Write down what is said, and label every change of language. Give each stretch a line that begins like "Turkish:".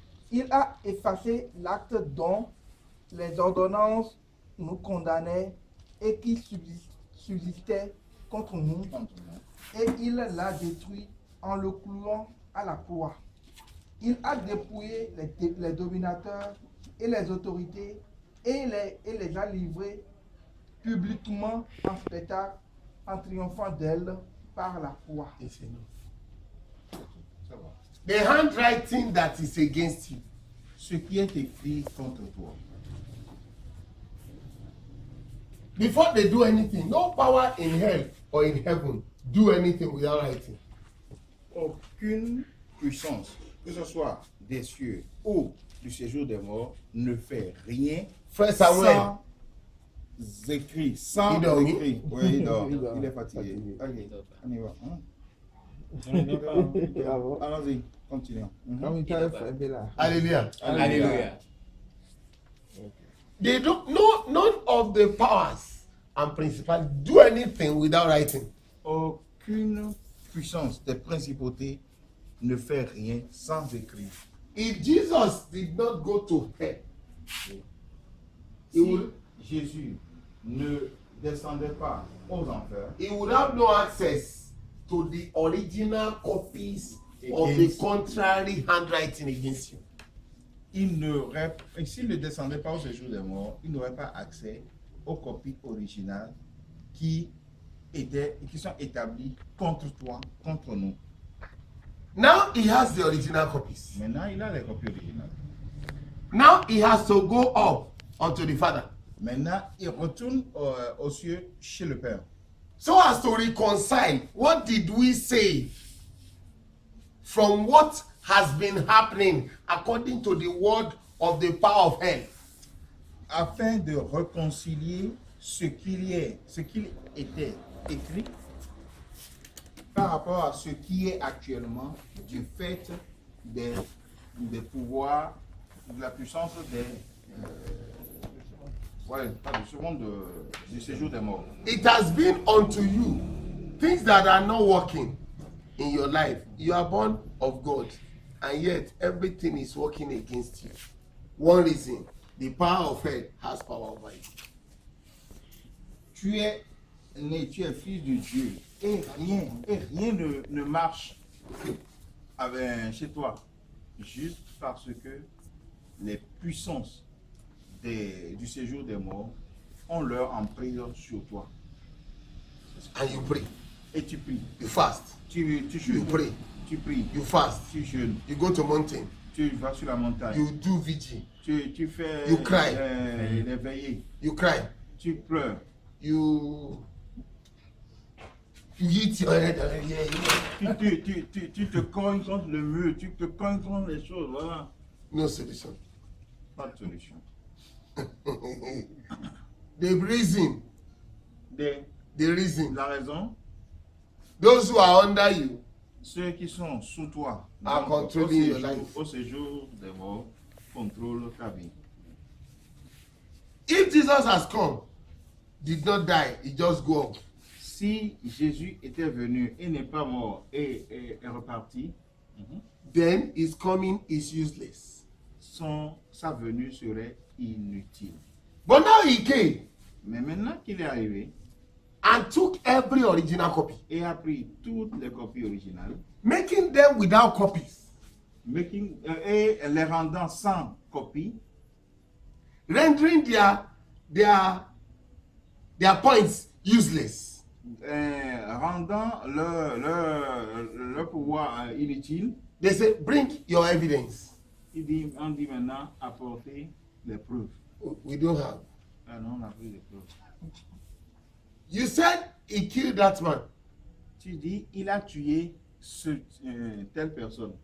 French: Il a effacé l'acte dont les ordonnances nous condamnaient et qui subsistait contre nous, et il l'a détruit en le clouant à la croix. Il a dépouillé les dominateurs et les autorités et les a livrés publiquement en spectacle en triomphant d'elle par la croix.
English: The handwriting that is against you.
French: Ce qui est écrit contre toi.
English: Before they do anything, no power in hell or in heaven do anything without writing.
French: Aucune puissance, que ce soit des cieux ou du séjour des morts, ne fait rien
English: First Samuel.
French: sans écrit, sans Il dort, écrit. Oui, il dort. Il dort. Il est fatigué. Ok, on y va. Hein? Je ne viens pas. Ah bon? Allons-y, continuons. Comme il t'a fait là. Hallelujah. Alléluia.
English: They don't. No, none of the powers and principalities do anything without writing.
French: Aucune puissance des principautés ne fait rien sans écrit.
English: If Jesus did not go to hell, he
French: Si
English: would,
French: Jésus ne descendait pas aux enfers,
English: he would have no access to the original copies of the Against- contrary handwriting against you.
French: s'il ne descendait pas au séjour des morts, il n'aurait pas accès aux copies originales qui sont établies contre toi, contre nous.
English: Now he has the original copies.
French: Maintenant, il a les copies originales.
English: Now he has to go up unto the Father,
French: Maintenant, il retourne aux cieux chez le Père.
English: so as to reconcile what did we say from what has been happening according to the word of the power of hell.
French: Afin de réconcilier ce qu'il était écrit par rapport à ce qui est actuellement du fait des pouvoirs, de la puissance pas du second du séjour des morts.
English: It has been unto you things that are not working in your life. You are born of God, and yet everything is working against you. One reason, the power of hell has power over you.
French: Tu es né, tu es fils de Dieu, et rien ne marche chez toi, juste parce que les puissances du séjour des morts ont leur emprise sur toi.
English: And you pray,
French: Et tu pries,
English: you fast,
French: tu
English: you
French: jeûnes,
English: pray,
French: tu pries,
English: you fast,
French: tu jeûnes,
English: you go to mountain,
French: tu vas sur la montagne,
English: you do vigil,
French: tu fais
English: You cry.
French: les veillées,
English: you cry,
French: tu pleures,
English: you hit your head.
French: tu te cognes contre le mur, tu te cognes contre les choses, voilà.
English: No solution.
French: Pas de solution.
English: The reason, The reason,
French: La raison,
English: those who are under you
French: ceux qui sont sous toi,
English: are
French: donc,
English: controlling your life.
French: au séjour des morts, contrôlent ta vie.
English: If Jesus has come, did not die, he just go up.
French: Si Jésus était venu et n'est pas mort et est reparti,
English: Then his coming is useless.
French: sa venue serait inutile.
English: But now he came
French: Mais maintenant qu'il est arrivé
English: and took every original copy,
French: et a pris toutes les copies originales,
English: making them without copies,
French: et les rendant sans copie,
English: rendering their points useless.
French: Rendant leur pouvoir inutile,
English: They say, bring your evidence.
French: on dit maintenant apporter les preuves.
English: We don't have.
French: Ah non, on a pris les preuves.
English: You said he killed that man.
French: Tu dis, il a tué telle personne.